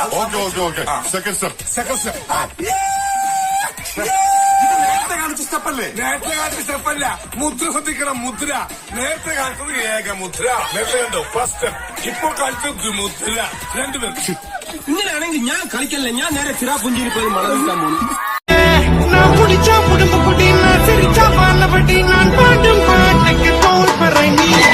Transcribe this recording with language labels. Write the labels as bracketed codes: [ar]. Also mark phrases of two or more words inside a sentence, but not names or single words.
[en] second step [ml] നേരത്തെ കാണിച്ച സ്റ്റെപ്പല്ലേ? നേരത്തെ കാണിച്ച സ്റ്റെപ്പല്ല, മുദ്ര ശ്രദ്ധിക്കണം. മുദ്ര നേരത്തെ കാണിച്ചത് ഏക മുദ്ര. നേരത്തെ കണ്ടോ [en] first step, [ml] ഇപ്പൊ കാണിച്ചത് മുദ്ര. രണ്ടുപേർ ഇങ്ങനെയാണെങ്കിൽ ഞാൻ കളിക്കല്ലേ, ഞാൻ നേരെ ചിറാപുഞ്ചിയിൽ പോയി മണം വിൽക്കാൻ പോകും. [ta] நான் குடிச்சா புடும்பு குடி, நான் சிரிச்சா பாலபடி, நான் பாடும் பாட்டுக்கு தோல் பறை நீ.